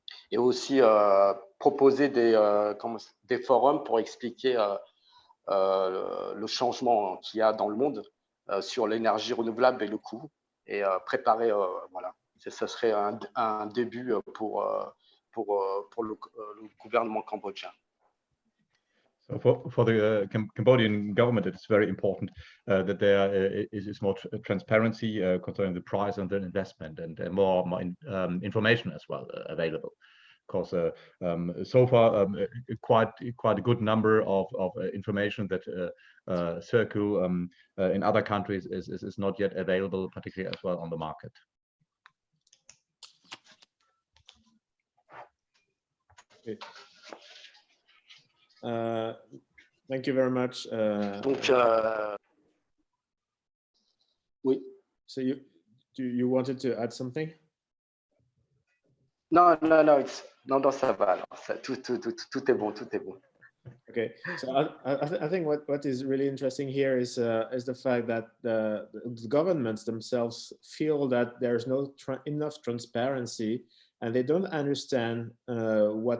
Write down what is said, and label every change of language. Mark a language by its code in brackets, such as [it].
[fr] Et aussi proposer des forums pour expliquer le changement qu'il y a dans le monde sur l'énergie renouvelable et le coût, et préparer, voilà. Ce serait un début pour le gouvernement cambodgien. [en] So for the Cambodian government, it's very important that there is more transparency concerning the price and the investment, and more information as well available. Because so far, quite a good number of information that circle in other countries is not yet available, particularly as well on the market. Okay. Thank you very much. [fr] Donc, oui. [en] So you wanted to add something? [fr] Non, ça va. Alors, tout est bon, tout est bon. [en] Okay, so I think what is really interesting here is the fact that the governments themselves feel that there's no enough transparency, and they don't understand how